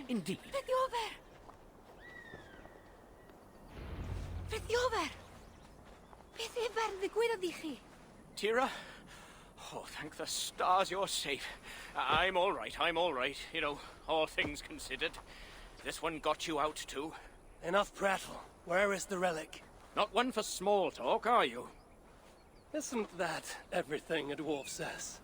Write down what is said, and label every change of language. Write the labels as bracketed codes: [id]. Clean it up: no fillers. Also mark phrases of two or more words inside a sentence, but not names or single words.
[en] Indeed. Frithiofer! Frithiofer! [cy] Beth efer ddigwyddodd i chi? Tira? [en] Oh, thank the stars you're safe. I'm all right, You know, all things considered. This one got you out too. Enough prattle. Where is the relic? Not one for small talk, are you? Isn't that everything a dwarf says?